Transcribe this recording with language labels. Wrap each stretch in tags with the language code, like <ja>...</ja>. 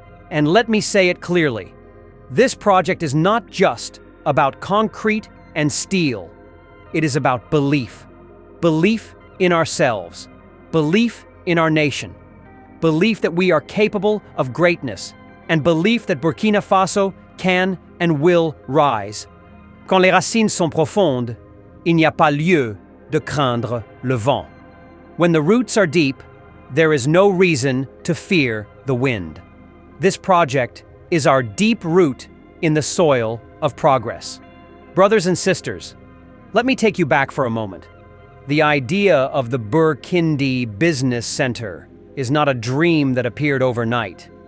<en>And let me say it clearly, this project is not just about concrete and steel. It is about belief. Belief in ourselves. Belief in our nation. Belief that we are capable of greatness. And belief that Burkina Faso can and will rise.</en> <fr>Quand les racines sont profondes, il n'y a pas lieu de craindre le vent.</fr> <en>When the roots are deep, there is no reason to fear the wind. This project is our deep root in the soil of progress. Brothers and sisters, let me take you back for a moment. The idea of the Burkina Business Center is not a dream that appeared overnight.</en>